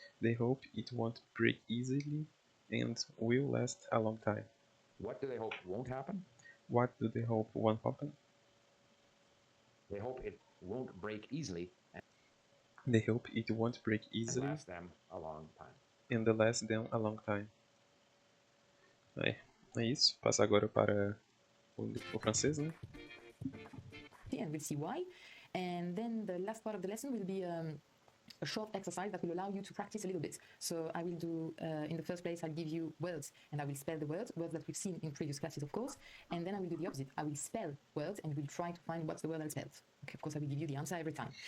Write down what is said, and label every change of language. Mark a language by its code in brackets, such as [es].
[en] They hope it won't break easily and will last a long time. What do they hope won't happen? What do they hope won't happen? They hope it won't break easily They hope it won't break easily and last them a long time. and last them a long time. [pt] É isso. Passa agora para o francês, né? [en] And we'll see why. And then the last part of the lesson will be a short exercise that will allow you to practice a little bit. So I will do, in the first place, I'll give you words and I will spell the words that we've seen in previous classes, of course. And then I will do the opposite. I will spell words and we'll try to find what's the word I spelled. Okay, of course, I will give you the answer every time.